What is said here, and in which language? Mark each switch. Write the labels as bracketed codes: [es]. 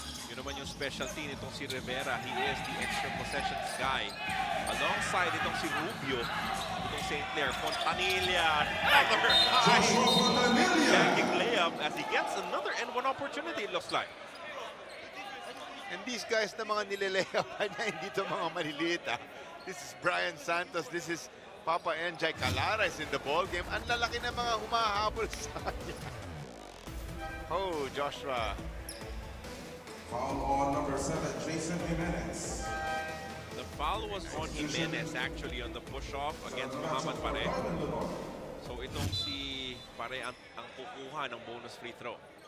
[tl] Yun naman yung specialty nitong si Rivera. [en] He is the extra possessions guy. Alongside [tl] itong si [en] Rubio, itong St. Clair. Fontanilla, another high Joshua Fontanilla. banking layup as he gets another and one opportunity, it looks like. And these guys [tl] na mga nilalayapan na hindi ito mga maliliit. [en] This is Brian Santos. This is Papa Njai. Calara is in the ball game. [tl] Ang lalaki na mga humahabol sa kanya. [en] Oh, Joshua. Foul on number 7, Jason Jimenez. The foul was on Jimenez actually on the push-off against Muhammad Pare. [tl] So itong si Pare ang kukuha ng bonus free throw.